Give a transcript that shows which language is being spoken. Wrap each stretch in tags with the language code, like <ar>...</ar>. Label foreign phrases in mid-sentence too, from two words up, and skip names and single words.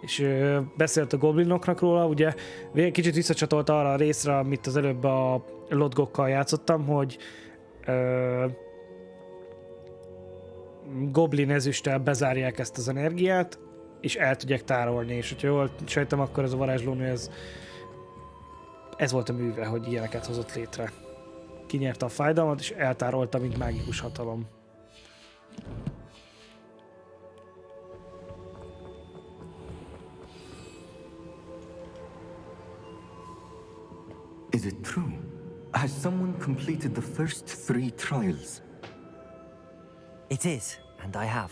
<hu>És beszélt a goblinoknak róla, ugye kicsit visszacsatolt arra a részre, amit az előbb a lotgokkal játszottam, hogy goblin ezüsttel bezárják ezt az energiát, és el tudják tárolni, és hogyha jól sejtem, akkor ez a varázslónő, ez volt a műve, hogy ilyeneket hozott létre. Kinyerte a fájdalmat, és eltárolta, mint mágikus hatalom.</hu> <en>Is it true? Has someone completed the first 3 trials? It is, and I have.</en>